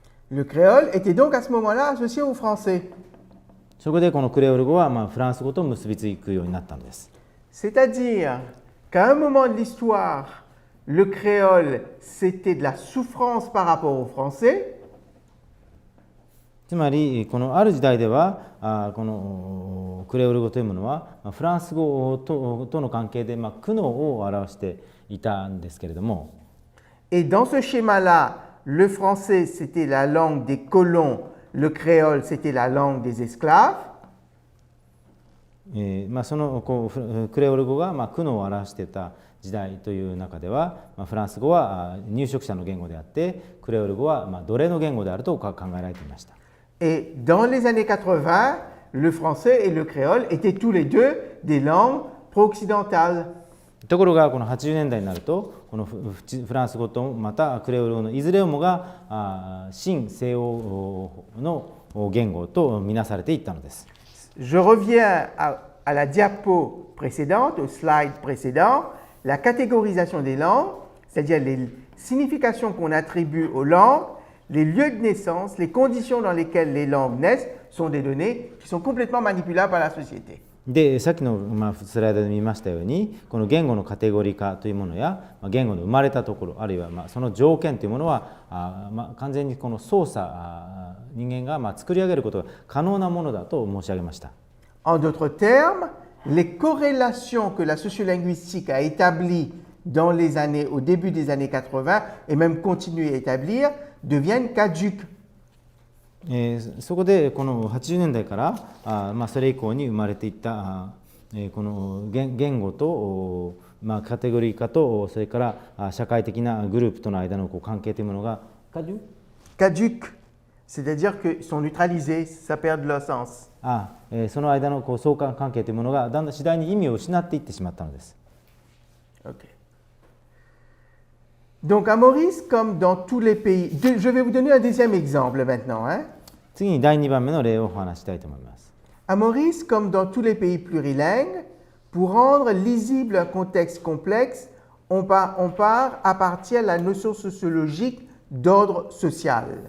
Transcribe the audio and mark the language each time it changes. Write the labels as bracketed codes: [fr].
[fr] Le créole était donc à ce moment-là associé au français. [ja] そこでこのクレオール語はフランス語と結びつくようになったんです。 [fr] C'est-à-dire qu'à un moment de l'histoire, le créole, c'était de la souffrance par rapport au français. [ja] つまりこのある時代ではこのクレオール語というものはフランス語との関係で苦悩を表していたんですけれども、 [fr] Et dans ce schéma-là, le français, c'était la langue des colons, le créole, c'était la langue des esclaves. [ja] そのクレオール語が苦悩を表していた時代という中ではフランス語は入植者の言語であってクレオール語は奴隷の言語であると考えられていました。 [fr] Et dans les années 80, le français et le créole étaient tous les deux des langues pro-occidentales. [ja] ところがこの80年代になるとこのフランス語とまたクレオール語のいずれもが新西欧の言語とみなされていったのです。 [fr] Je reviens à la diapo précédente, au slide précédent, la catégorisation des langues, c'est-à-dire les significations qu'on attribue aux langues, les lieux de naissance, les conditions dans lesquelles les langues naissent sont des données qui sont complètement manipulables par la société. [ja] でさっきのスライドで見ましたようにこの言語のカテゴリー化というものや言語の生まれたところあるいはその条件というものは完全にこの操作人間が作り上げることが可能なものだと申し上げました。 [fr] En d'autres termes, les corrélations que la sociolinguistique a établies dans les années, au début des années 80 et même continué à établir, deviennent caduques. [ja] そこでこの80年代からそれ以降に生まれていったこの言語とカテゴリー化とそれから社会的なグループとの間の関係というものが [fr] Caduques, c'est-à-dire qu'ils sont neutralisés, ça perd de leur sens. [ja] その間の相関関係というものがだんだん次第に意味を失っていってしまったのです。 Okay. [fr] Donc à Maurice, comme dans tous les pays, je vais vous donner un deuxième exemple maintenant. Hein. [ja] 次に第2番目の例をお話したいと思います。 [fr] À Maurice, comme dans tous les pays plurilingues, pour rendre lisible un contexte complexe, on part à partir de la notion sociologique d'ordre social.